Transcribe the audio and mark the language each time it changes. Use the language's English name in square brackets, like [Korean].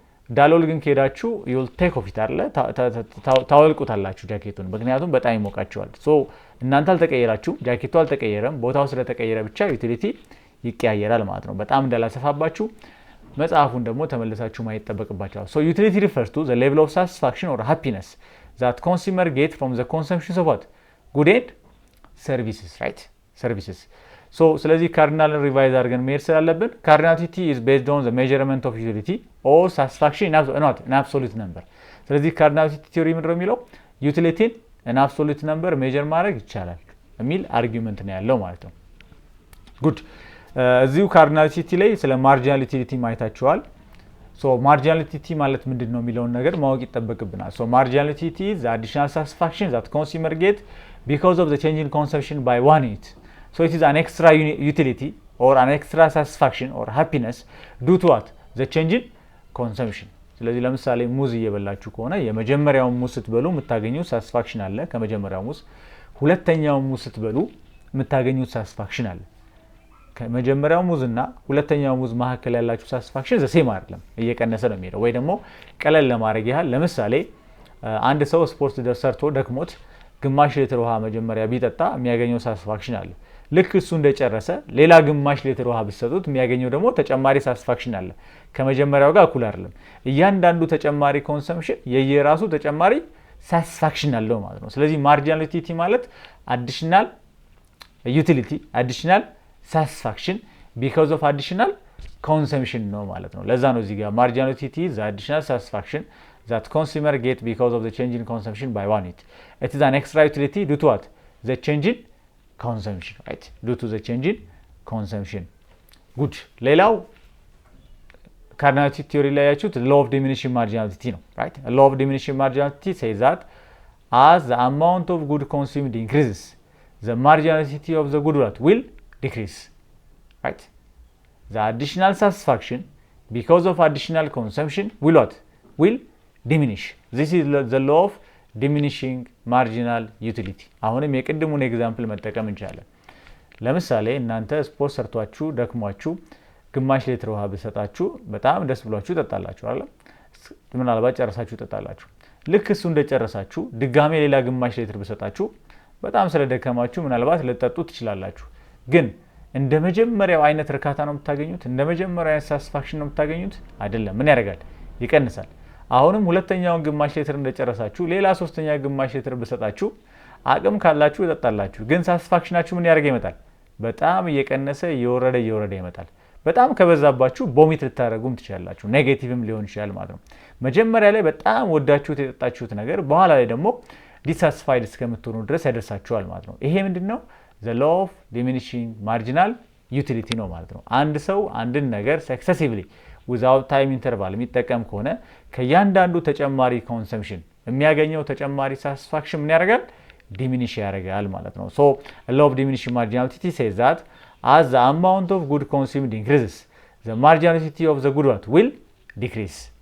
[Amharic] ዳሎል ግን ከሄዳችሁ [English] you'll take off it [Amharic] አለ ታወልቁታላችሁ ጃኬቱን፣ ምክንያቱም በጣም ይሞቃችኋል። ሶ እናንተ አልተቀየራችሁም፣ ጃኬቱ አልተቀየረም። ቦታው ስለተቀየረ ብቻ ዩቲሊቲ ይቀያየራል ማለት ነው። በጣም እንዳላሰፋባችሁ መጽሐፉን ደግሞ ተመልሳችሁ ማየት ይጠበቅባችኋል። ሶ ዩቲሊቲ [English] refers to the level of satisfaction or happiness that consumer get from the consumption of what? Good and services, right? Services. [Amharic] ሶ ስለዚህ ካርዲናልን ሪቫይዝ አድርገን መሄድ ስላለብን ካርዲናሊቲ [English] is based on the measurement of utility or satisfaction not an absolute number። [Amharic] ስለዚህ ካርዲናሊቲ ቲዮሪ ምንድን ነው የሚለው? ዩቲሊቲን [English] an absolute number [Amharic] ሜጀር ማድረግ ይቻላል የሚል አርጊውመንት ነው ያለው ማለት ነው። ጉድ እዚሁ ካርዲናሊቲ ላይ ስለ ማርጂናል ዩቲሊቲ ማየታችኋል። ሶ ማርጂናል ዩቲሊቲ ማለት ምንድን ነው የሚለውን ነገር ማወቅ ይጠበቅብናል። ሶ ማርጂናል ዩቲሊቲ [English] is the additional satisfaction that consumer get because of the change in consumption by one unit. So it is an extra utility or an extra satisfaction or happiness due to what? The change in consumption. [Amharic] ስለዚህ ለምሳሌ ሙዝ እየበላችሁ ከሆነ የመጀመሪያው ሙዝ ስትበሉ የምታገኙት ሳቲስፋክሽን አለ ከመጀመሪያው ሙዝ። ሁለተኛው ሙዝ ስትበሉ የምታገኙት ሳቲስፋክሽን አለ። ከመጀመሪያው ሙዝና ሁለተኛው ሙዝ መካከል ያላችሁ ሳቲስፋክሽን ዘሴም አይደለም፣ እየቀነሰ ነው የሚሄደው። ወይ ደግሞ ቀለል ለማድረግ ያህል ለምሳሌ አንድ ሰው ስፖርት ሰርቶ ደክሞት ግማሽ ሊትር ውሃ መጀመሪያ ቢጠጣ የሚያገኘው ሳቲስፋክሽን አለ። ልክ እሱ እንደጨረሰ ሌላ ግማሽ ሊትር ውሃ ብትሰጡት የሚያገኘው ደግሞ ተጨማሪ ሳቲስፋክሽን አለ። ከመጀመሪያው ጋር እኩል አይደለም። እያንዳንዱ ተጨማሪ ኮንሰምፕሽን የየራሱ ተጨማሪ ሳቲስፋክሽን አለው ማለት ነው። ስለዚህ ማርጂናል ዩቲሊቲ ማለት አዲሽናል ዩቲሊቲ አዲሽናል ሳቲስፋክሽን ቢኮዝ ኦፍ አዲሽናል ኮንሰምፕሽን ነው ማለት ነው። ለዛ ነው እዚህ ጋር ማርጂናል ዩቲሊቲ ዘ አዲሽናል ሳቲስፋክሽን [English] that consumer get because of the change in consumption by one unit. It is an extra utility due to what? The change in consumption, right? Due to the change in consumption. Good. [Amharic] ሌላው ካርዲናሊቲ ቲዮሪ ላይ ያያችሁት [English] law of diminishing marginality [Amharic] ነው, [English] right? A law of diminishing marginality says that as the amount of good consumed increases, the marginality of the good will decrease, right? The additional satisfaction because of additional consumption will what? Will diminish. This is the law of diminishing marginal utility. [Amharic] አሁንም የቅድሙን ኤግዛምፕል መጠቀም እንችላለን። ለምሳሌ እናንተ ስፖርት ሰርቷችሁ ደክሟችሁ ግማሽ ሊትር ውሃ ብሰጣችሁ በጣም ደስ ብሏችሁ ጠጣላችሁ አይደል? ምናልባት ጨርሳችሁ ጠጣላችሁ። ልክ እሱ እንደጨረሳችሁ ድጋሜ ሌላ ግማሽ ሊትር ብሰጣችሁ በጣም ስለደከማችሁ ምናልባት ልትጠጡ ትችላላችሁ። ግን እንደ መጀመሪያው አይነት እርካታ ነው የምታገኙት? እንደ መጀመሪያው አይነት ሳቲስፋክሽን ነው የምታገኙት? አይደለም። ምን ያደርጋል? ይቀንሳል። አሁንም ሁለተኛውን ግማሽ ሊትር እንደጨረሳችሁ ሌላ ሶስተኛ ግማሽ ሊትር ብሰጣችሁ አቅም ካላችሁ ይጠጣላችሁ። ግን ሳቲስፋክሽናችሁ ምን ያደርግ ይመጣል? በጣም እየቀነሰ እየወረደ ይመጣል። በጣም ከበዛባችሁ ቦሚት ልታደርጉም ትችላላችሁ። ኔጌቲቭም ሊሆን ይችላል ማለት ነው። መጀመሪያ ላይ በጣም ወዳችሁት የጠጣችሁት ነገር በኋላ ላይ ደግሞ ዲሳቲስፋይድ እስከምትሆኑ ድረስ ያደርሳችኋል ማለት ነው። ይሄ ምንድነው? [English] the law of diminishing marginal utility [Amharic] ነው ማለት ነው። አንድ ሰው አንድን ነገር [English] successively without time interval [Amharic] የሚጠቀም ከሆነ ከያንዳንዱ ተጨማሪ ኮንሰምፕሽን የሚያገኘው ተጨማሪ ሳቲስፋክሽን ምን ያደርጋል? ዲሚኒሽ ያደርጋል ማለት ነው። [English] so a law of diminishing marginality says that as the amount of good consumed increases the marginality of the good what will decrease.